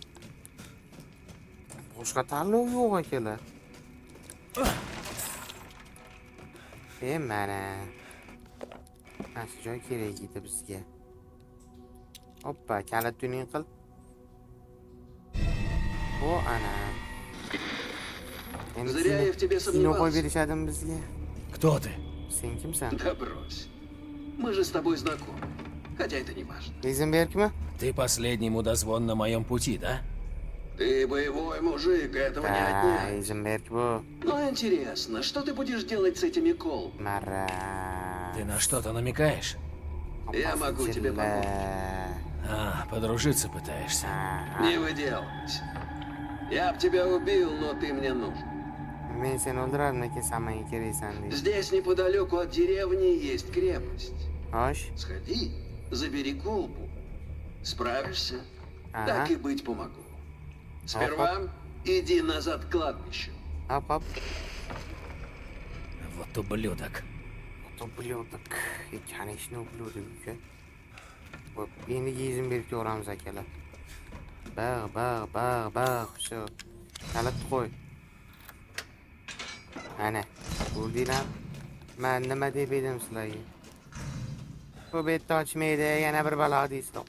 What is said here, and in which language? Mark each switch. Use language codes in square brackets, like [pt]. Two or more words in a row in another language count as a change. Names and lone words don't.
[uz] Boshqa tanlov yo'q akalar. Mana joy kerak edi bizga. Hoppa, kalit tuning qil. O ana. [ru] Зря я в тебе сомневался. [uz] berishadimi bizga? [ru] Кто ты? [uz] Sen kimsan? [ru] Да брось. Мы же с тобой знакомы. Хотя это не важно. [uz] Heisenbergmi? [ru] Ты последний мудозвон на моем пути, да? Ты боевой мужик, этого не отнять. [uz] Heisenberg bu. [ru] Но интересно, что ты будешь делать с этими колбами? [uz] Mara. [ru] Ты на что-то намекаешь? Я могу тебе помочь. Подружиться пытаешься. Не выделывайся. Я б тебя убил, но ты мне нужен. [uz] Men seni o'ldiradim, lekin sen menga keraksan deydi. [ru] Здесь неподалеку от деревни есть крепость. [uz] Xo'sh. [ru] Сходи, забери колбу. Справишься? Так и быть, помогу. Сперва иди назад к кладбищу. [uz] Hop. [ru] Вот ублюдок. Ублюдок. Конечно, ублюдок uka. [uz] Hop, endi yezim berib ko'ramiz akalar. Bag. Shu. Kalit qo'y. Ana, ko'rdinglar? Men nima deb edim sizlarga? Bu betni ochmaydi, yana bir balo deysizlar.